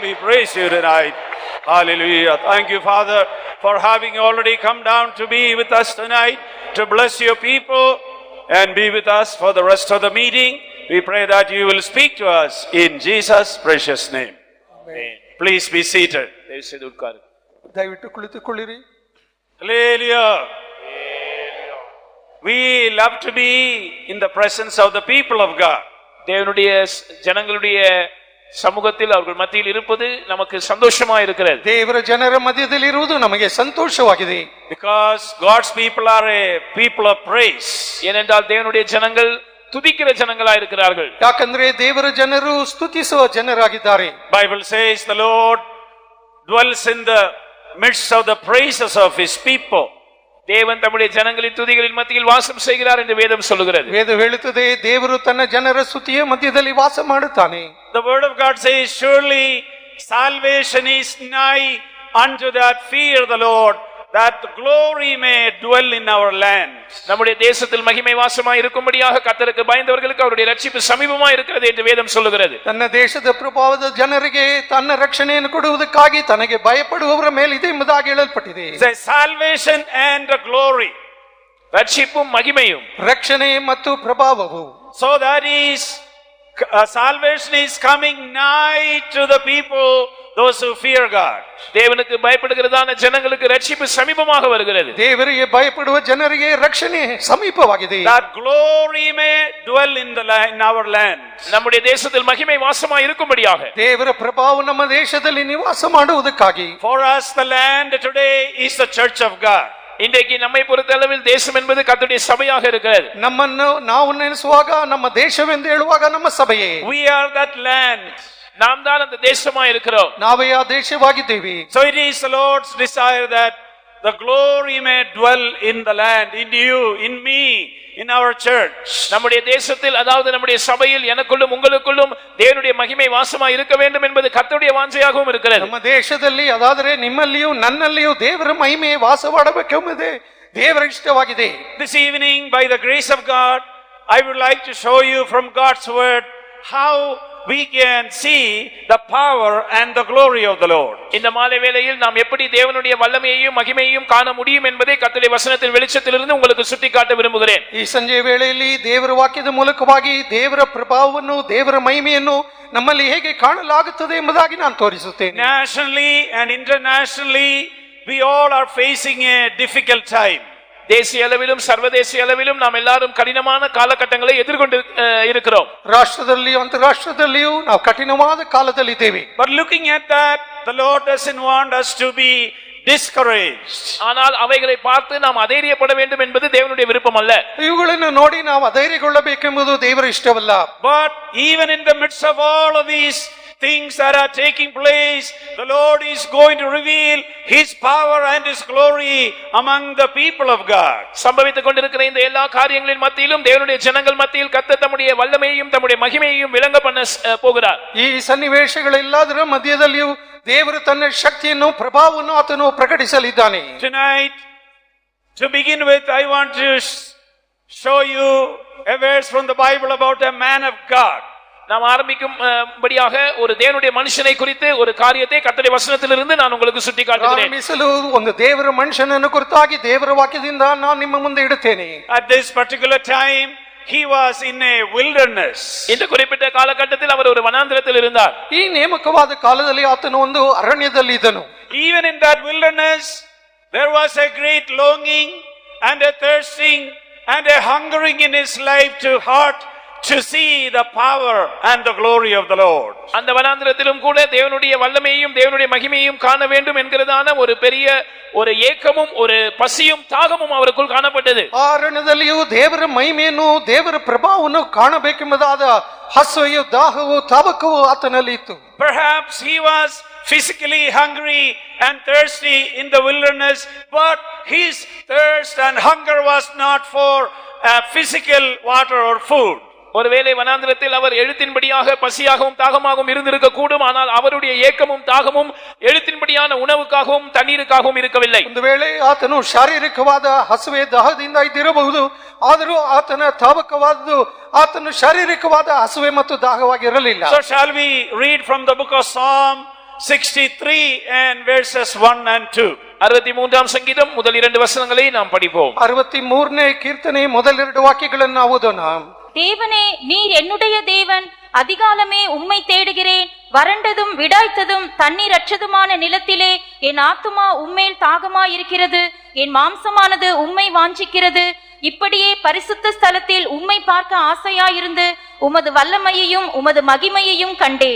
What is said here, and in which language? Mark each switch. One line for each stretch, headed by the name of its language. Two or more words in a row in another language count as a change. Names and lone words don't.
English: We praise you tonight. Hallelujah. Thank you, Father, for having already come down to be with us tonight, to bless your people and be with us for the rest of the meeting. We pray that you will speak to us in Jesus' precious name. Please be seated.
Tamil: தயவு செய்து உட்காருங்கள்.
Kannada: ದಯವಿಟ್ಟು ಕುಳಿತುಕೊಳ್ಳಿರಿ.
English: Hallelujah. We love to be in the presence of the people of God.
Tamil: தேவனுடைய ஜனங்களுடைய சமூகத்தில் அவர்கள் மத்தியில் இருப்பது நமக்கு சந்தோஷமா இருக்கிறது.
Kannada: ದೇವರ ಜನರ ಮಧ್ಯದಲ್ಲಿ ಇರುವುದು ನಮಗೆ ಸಂತೋಷವಾಗಿದೆ.
English: Because God's people are a people of praise.
Tamil: ஏனென்றால் தேவனுடைய ஜனங்கள் துதிக்கிற ஜனங்களா இருக்கிறார்கள்.
Kannada: ಯಾಕಂದ್ರೆ ದೇವರ ಜನರು ಸ್ತುತಿಸುವ ಜನರಾಗಿದ್ದಾರೆ.
English: Bible says the Lord dwells in the midst of the praises of his people.
Tamil: தேவன் தம்முடைய ஜனங்களின் துதிகளின் மத்தியில் வாசம் செய்கிறார் என்று வேதம் சொல்லுகிறது.
Kannada: ವೇದ ಹೇಳುತ್ತದೆ ದೇವರು ತನ್ನ ಜನರ ಸ್ತುತಿಯ ಮಧ್ಯದಲ್ಲಿ ವಾಸ ಮಾಡುತ್ತಾನೆ.
English: The word of God says, surely salvation is nigh unto that fear the Lord, that glory may dwell in our land.
Tamil: நம்முடைய தேசத்தில் மகிமை வாசமாய் இருக்கும்படியாக கர்த்தருக்கு பயந்தவர்களுக்கு அவருடைய ரட்சிப்பு சமீபமாய் இருக்கிறது என்று வேதம் சொல்லுகிறது.
Kannada: ತನ್ನ ದೇಶದ ಪ್ರಭಾವದ ಜನರಿಗೆ ತನ್ನ ರಕ್ಷಣೆಯನ್ನು ಕೊಡುವುದಕ್ಕಾಗಿ ತನಗೆ ಭಯಪಡುವವರ ಮೇಲೆ ಇದೆ ಎಂಬುದಾಗಿ ಹೇಳಲ್ಪಟ್ಟಿದೆ.
English: The salvation and the glory.
Tamil: ரட்சிப்பும் மகிமையும்.
Kannada: ರಕ್ಷಣೆ ಮತ್ತು ಪ್ರಭಾವವು.
English: So that is salvation is coming nigh to the people those who fear God.
Tamil: தேவனுக்கு பயப்படுகிறதான ஜனங்களுக்கு ரட்சிப்பு சமீபமாக வருகிறது.
Kannada: ದೇವರಿಗೆ ಭಯಪಡುವ ಜನರಿಗೆ ರಕ್ಷಣೆ ಸಮೀಪವಾಗಿದೆ.
English: That glory may dwell in our land.
Tamil: நம்முடைய தேசத்தில் மகிமை வாசமாய் இருக்கும்படியாக
Kannada: ದೇವರ ಪ್ರಭಾವ ನಮ್ಮ ದೇಶದಲ್ಲಿ ನಿವಾಸ ಮಾಡುವುದಕ್ಕಾಗಿ.
English: For us the land today is the church of God.
Tamil: இன்றைக்கு நம்மை பொறுத்தளவில் தேசம் என்பது கர்த்தருடைய சபையாக இருக்கிறது.
Kannada: ನಮ್ಮನ್ನು ನಾವು ನೆನೆಸುವಾಗ ನಮ್ಮ ದೇಶವೆಂದು ಹೇಳುವಾಗ ನಮ್ಮ ಸಭೆಯೇ.
English: We are that land.
Tamil: நாம் தான் அந்த தேசமாய் இருக்கிறோம்.
Kannada: ನಾವೇ ಆ ದೇಶವಾಗಿದ್ದೇವೆ.
English: So it is the Lord's desire that the glory may dwell in the land, in you, in me, in our church.
Tamil: நம்முடைய தேசத்தில் அதாவது நம்முடைய சபையில் எனக்குள்ளும் உங்களுக்குள்ளும் தேவனுடைய மகிமை வாசமாய் இருக்க வேண்டும் என்பது கர்த்தருடைய வாஞ்சையாகவும் இருக்கிறது.
Kannada: ನಮ್ಮ ದೇಶದಲ್ಲಿ ಅದಾದರೆ ನಿಮ್ಮಲ್ಲಿಯೂ ನನ್ನಲ್ಲಿಯೂ ದೇವರ ಮಹಿಮೆ ವಾಸವಾಡಬೇಕೆಂಬುದೇ ದೇವರ ಇಷ್ಟವಾಗಿದೆ.
English: This evening, by the grace of God, I would like to show you from God's word how we can see the power and the glory of the Lord.
Tamil: இந்த மாலை வேளையில் நாம் எப்படி தேவனுடைய வல்லமையையும் மகிமையையும் காண முடியும் என்பதை கர்த்தருடைய வசனத்தின் வெளிச்சத்திலிருந்து உங்களுக்கு சுட்டிக்காட்ட விரும்புகிறேன்.
Kannada: ಈ ಸಂಜೆ ವೇಳೆಯಲ್ಲಿ ದೇವರ ವಾಕ್ಯದ ಮೂಲಕವಾಗಿ ದೇವರ ಪ್ರಭಾವವನ್ನು ದೇವರ ಮಹಿಮೆಯನ್ನು ನಮ್ಮಲ್ಲಿ ಹೇಗೆ ಕಾಣಲಾಗುತ್ತದೆ ಎಂಬುದಾಗಿ ನಾನು ತೋರಿಸುತ್ತೇನೆ.
English: Nationally and internationally, we all are facing a difficult time.
Tamil: தேசிய அளவிலும் சர்வதேசிய அளவிலும் நாம் எல்லாரும் கடினமான காலகட்டங்களை எதிர்கொண்டு இருக்கிறோம்.
Kannada: ರಾಷ್ಟ್ರದಲ್ಲಿಯೂ ಅಂತರಾಷ್ಟ್ರದಲ್ಲಿಯೂ ನಾವು ಕಠಿಣವಾದ ಕಾಲದಲ್ಲಿದ್ದೇವೆ.
English: But looking at that, the Lord doesn't want us to be discouraged.
Tamil: ஆனால் அவைகளை பார்த்து நாம் அதைரியப்பட வேண்டும் என்பது தேவனுடைய விருப்பம் அல்ல.
Kannada: ಇವುಗಳನ್ನು ನೋಡಿ ನಾವು ಅಧೈರ್ಯಗೊಳ್ಳಬೇಕೆಂಬುದು ದೇವರ ಇಷ್ಟವಲ್ಲ.
English: But even in the midst of all of these things that are taking place, the Lord is going to reveal His power and His glory among the people of God.
Tamil: சம்பவித்துக் கொண்டிருக்கிற இந்த எல்லா காரியங்களின் மத்தியிலும் தேவனுடைய ஜனங்கள் மத்தியில் கர்த்தர் தம்முடைய வல்லமையையும் தம்முடைய மகிமையையும் விளங்க பண்ண போகிறார்.
Kannada: ಈ ಸನ್ನಿವೇಶಗಳೆಲ್ಲದರ ಮಧ್ಯದಲ್ಲಿಯೂ ದೇವರು ತನ್ನ ಶಕ್ತಿಯನ್ನು ಪ್ರಭಾವವನ್ನು ಆತನು ಪ್ರಕಟಿಸಲಿದ್ದಾನೆ.
English: Tonight, to begin with, I want to show you a verse from the Bible about a man of God.
Tamil: நாம் ஆரம்பிக்கும்படியாக ஒரு தேவனுடைய மனுஷனை குறித்து ஒரு காரியத்தை கர்த்தருடைய வசனத்திலிருந்து நான் உங்களுக்கு சுட்டிக்காட்டுகிறேன்.
Kannada: ಆರಂಭಿಸಲು ಒಂದು ದೇವರ ಮನುಷ್ಯನನ್ನು ಕುರಿತಾಗಿ ದೇವರ ವಾಕ್ಯದಿಂದ ನಾನು ನಿಮ್ಮ ಮುಂದೆ ಇಡುತ್ತೇನೆ.
English: At this particular time, he was in a wilderness.
Tamil: இந்த குறிப்பிட்ட காலகட்டத்தில் அவர் ஒரு வனாந்திரத்தில் இருந்தார்.
Kannada: ಈ ನೇಮಕವಾದ ಕಾಲದಲ್ಲಿ ಆತನು ಒಂದು ಅರಣ್ಯದಲ್ಲಿ ಇದ್ದನು.
English: Even in that wilderness, there was a great longing and a thirsting and a hungering in his life to heart to see the power and the glory of the Lord.
Tamil: அந்த வனாந்திரத்திலும் கூட தேவனுடைய வல்லமையையும் தேவனுடைய மகிமையையும் காண வேண்டும் என்கிறதான ஒரு பெரிய ஒரு ஏக்கமும் ஒரு பசியும் தாகமும் அவருக்குள் காணப்பட்டது.
Kannada: ಆ ಅರಣ್ಯದಲ್ಲಿಯೂ ದೇವರ ಮಹಿಮೆಯನ್ನು ದೇವರ ಪ್ರಭಾವವನ್ನು ಕಾಣಬೇಕೆಂಬುದಾದ ಹಸುವೆಯು ದಾಹವು ತಾವಕವು ಆತನಲ್ಲಿ ಇತ್ತು.
English: Perhaps he was physically hungry and thirsty in the wilderness, but his thirst and hunger was not for physical water or food.
Tamil: ஒருவேளை வனாந்திரத்தில் அவர் எழுத்தின்படியாக பசியாகவும் தாகமாகவும் இருந்திருக்க கூடும். ஆனால் அவருடைய ஏக்கமும் தாகமும் எழுத்தின்படியான உணவுக்காகவும் தண்ணீருக்காகவும் இருக்கவில்லை.
Kannada: ಒಂದು ವೇಳೆ ಆತನು ಶಾರೀರಿಕವಾದ ಹಸುವೆ ದಾಹದಿಂದ ಇದ್ದಿರಬಹುದು, ಆದರೂ ಆತನ ತಾವಕವಾದದ್ದು ಆತನು ಶಾರೀರಿಕವಾದ ಹಸುವೆ ಮತ್ತು ದಾಹವಾಗಿರಲಿಲ್ಲ.
English: So shall we read from the book of Psalm 63 and verses 1 and 2.
Tamil: 63ஆம் சங்கீதம் முதல் 2 வசனங்களை நாம் படிப்போம்.
Kannada: 63ನೇ ಕೀರ್ತನೆ ಮೊದಲ 2 ವಾಕ್ಯಗಳನ್ನು ಓದೋಣ.
Tamil: தேவனே, நீர் என்னுடைய தேவன், அதிகாலமே உம்மை தேடுகிறேன். வறண்டதும் விடாய்த்ததும் தண்ணீரற்றதுமான நிலத்திலே என் ஆத்துமா உம்மேல் தாகமாயிருக்கிறது, என் மாம்சமானது உம்மை வாஞ்சிக்கிறது. இப்படியே பரிசுத்த ஸ்தலத்தில் உம்மை பார்க்க ஆசையாயிருந்து உமது வல்லமையையும் உமது மகிமையையும் கண்டேன்.